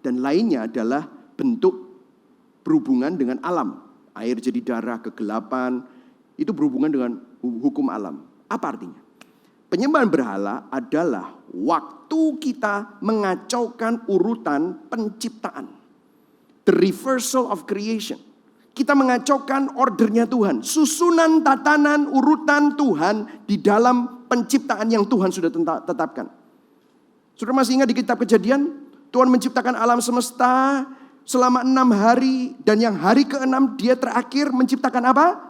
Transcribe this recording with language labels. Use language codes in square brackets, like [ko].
[id] Dan lainnya adalah bentuk berhubungan dengan alam. Air jadi darah, kegelapan, itu berhubungan dengan hukum alam. Apa artinya? Penyembahan berhala adalah waktu kita mengacaukan urutan penciptaan. [en] The reversal of creation. [id] Kita mengacaukan ordernya Tuhan. Susunan tatanan urutan Tuhan di dalam penciptaan yang Tuhan sudah tetapkan. Saudara masih ingat di kitab Kejadian? Tuhan menciptakan alam semesta selama 6 hari. Dan yang hari ke-6 dia terakhir menciptakan apa?